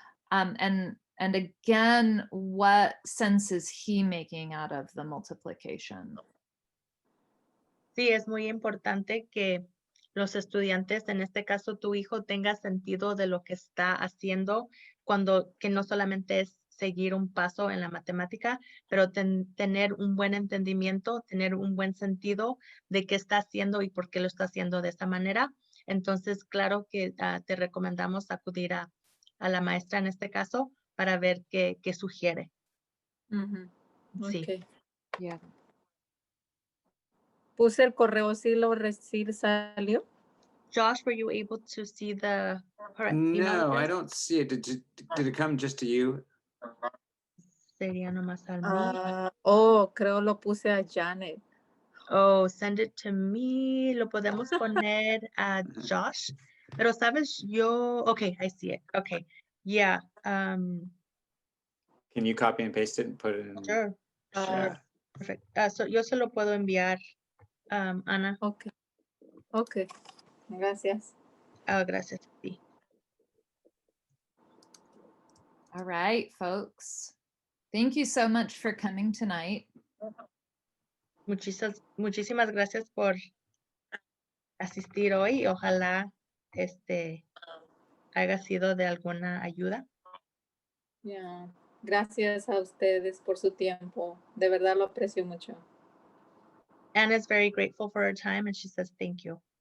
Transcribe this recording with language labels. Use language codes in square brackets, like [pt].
[en] And again, what sense is he making out of the multiplication? [es] Sí, es muy importante que los estudiantes, en este caso tu hijo, tenga sentido de lo que está haciendo, que no solamente es seguir un paso en la matemática, pero tener un buen entendimiento, tener un buen sentido de qué está haciendo y por qué lo está haciendo de esa manera. Entonces, claro que te recomendamos acudir a la maestra en este caso para ver qué sugiere. Sí. [en] Okay. Yeah. [es] Puse el correo, sí salió. [en] Josh, were you able to see the correct email No, I address? don't see it. Did it come just to you? [es] Sería nomás a mí. Creo lo puse a Janet. [en] Oh, send it to me. [es] Lo podemos poner a Josh. Pero sabes, [en] okay, I see it. Okay. Yeah. Can you copy and paste it and put it in? Sure. Sure. Perfect. [es] So yo se lo puedo enviar, Ana. Okay. Gracias. Gracias. Sí. [en] All right, folks. Thank you so much for coming tonight. [es] Muchísimas gracias por asistir hoy. Ojalá haya sido de alguna ayuda. [en] Yeah. [es] Gracias a ustedes por su tiempo. De verdad lo aprecio mucho. [en] Anna is very grateful for her time and she says thank you.